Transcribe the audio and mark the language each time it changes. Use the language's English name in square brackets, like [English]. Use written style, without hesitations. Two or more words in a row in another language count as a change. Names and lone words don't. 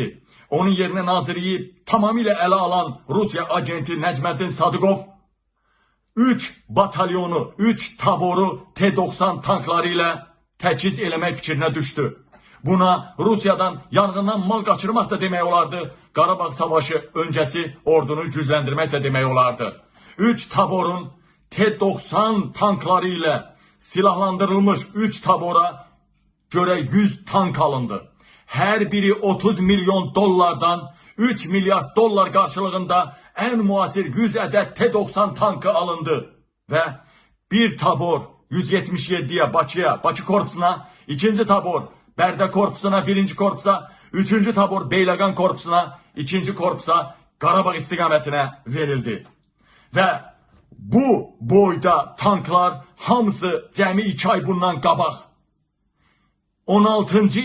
[Azerbaijani] Onun yerinə nazirliyi tamamilə ələ alan Rusiya agenti Nəcməddin Sadıqov 3 batalyonu, 3 taboru T-90 tankları ilə təchiz eləmək fikrinə düşdü. Buna Rusiyadan yanğından mal qaçırmaq da demək olardı. Qarabağ Savaşı öncəsi ordunu gücləndirmək də demək olardı. 3 taborun T-90 tankları ilə silahlandırılmış 3 tabora göre 100 tank alındı. [Turkish] Her biri 30 milyon dolardan 3 milyar dolar karşılığında en muasir 100 adet T-90 tankı alındı. [Azerbaijani] Ve bir tabor 177'ye Bakıya, Bakı Korpusuna, ikinci tabor Bərdə Korpusuna, birinci korpusa, üçüncü tabor Beyləqan Korpusuna, ikinci korpusa Qarabağ istiqamətine verildi. Ve bu boyda tanklar hamısı cəmi 2 ay bundan qabaq 16.